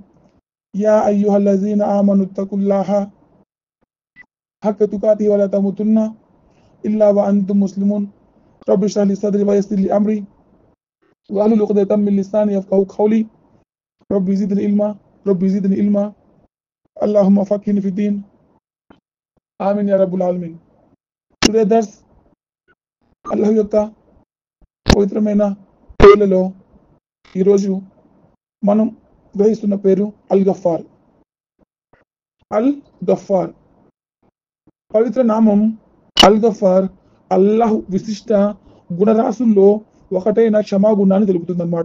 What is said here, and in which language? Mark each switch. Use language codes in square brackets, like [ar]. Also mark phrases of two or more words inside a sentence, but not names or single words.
[ar] يا أيها الذين آمنوا اتقوا الله حق تقاته ولا تموتن إلا وأنتم مسلمون. رب اشرح لي صدري ويسر لي أمري واحلل عقدة من لساني يفقهوا قولي. رب زدني علما. اللهم فقهني في الدين. آمين يا رب العالمين. [te] టుడే దర్స్ అల్లాహ్ యొక్క పవిత్రమైన పేర్లలో ఈరోజు మనం గ్రహిస్తున్న పేరు అల్ గఫార్. అల్ గఫార్ పవిత్ర నామం అల్ గఫార్ అల్లాహ్ విశిష్ట గుణరాశుల్లో ఒకటైన క్షమాగుణాన్ని తెలుపుతుందన్నమాట.